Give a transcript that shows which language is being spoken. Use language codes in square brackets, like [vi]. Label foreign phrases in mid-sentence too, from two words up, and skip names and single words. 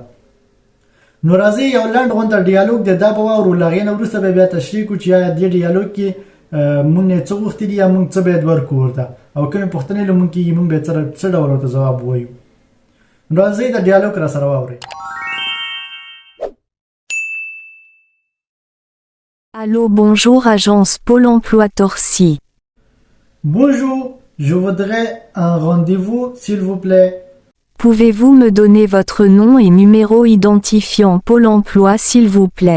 [ps] نو راځئ یو لنډ غونډه ډیالوګ دی، دا به واورو. له هغې نه وروسته به بیا تشریح کړو چې آیا دې ډیالوګ کې موږ نه څه غوښتي دي یا موږ څه باید ورکړو ورته، او کومې پوښتنې له موږ کېږي موږ باید څه ډول ورته ځواب ووایو. نو راځئ د ډیالوګ را سره واورئ. [fr] Allô, bonjour, agence Pôle emploi Torcy. Bonjour, je voudrais un rendez-vous, s'il vous plaît. Pouvez-vous me donner votre nom et numéro identifiant Pôle emploi, s'il vous plaît?